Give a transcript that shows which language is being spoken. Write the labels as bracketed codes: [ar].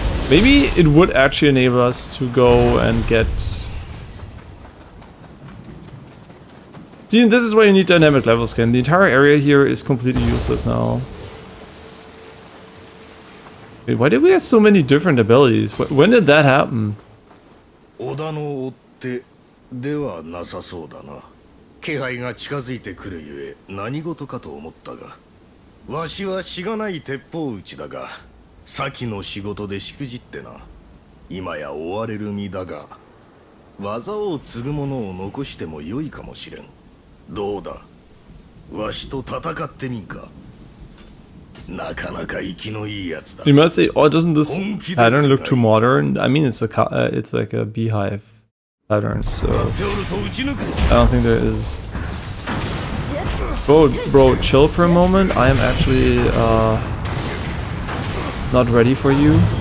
[en] Maybe it would actually enable us to go and get... See, this is why you need dynamic level scan. The entire area here is completely useless now. Wait, why did we have so many different abilities? When did that happen? [ja] 織田の追ってではなさそうだな。気配が近づいてくるゆえ何事かと思ったが、わしはしがない鉄砲撃ちだが、先の仕事でしくじってな。今や追われる身だが、技を継ぐ者を残しても良いかもしれん。どうだ、わしと戦ってみんか。なかなか生きのいいやつだ。 [en] You must say, oh, doesn't this pattern look too modern? I mean, it's like a beehive pattern, so I don't think there is. Bro, chill for a moment. I am actually not ready for you.